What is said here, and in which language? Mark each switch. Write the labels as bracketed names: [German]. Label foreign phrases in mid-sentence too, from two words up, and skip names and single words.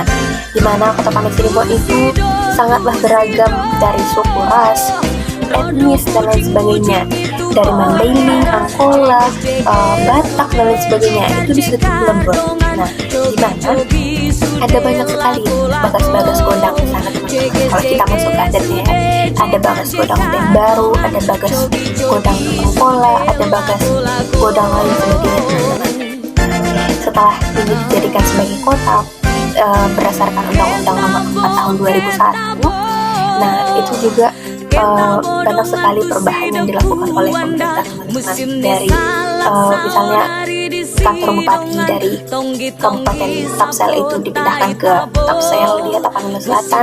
[Indonesian] Dimana Kota Cirebon itu sangatlah beragam dari suku, ras, etnis dan lain sebagainya. Dari Mandailing, Angkola, Batak dan lain sebagainya itu disebut lembur. Nah, dimana ada banyak sekali bagas-bagas gondang di sana teman-teman. Kalau kita masuk ke adatnya, ada bagas gondang Baru, ada bagas gondang Angkola, ada bagas gondang lain sebagainya teman-teman. Setelah ini dijadikan sebagai kota berdasarkan Undang-Undang Nomor 4 Tahun 2001, nah itu juga banyak sekali perubahan yang dilakukan oleh pemerintah teman-teman. Dari misalnya kantor bupati dari Kabupaten Tapsel itu dipindahkan ke Tapsel di Tapanuli Selatan.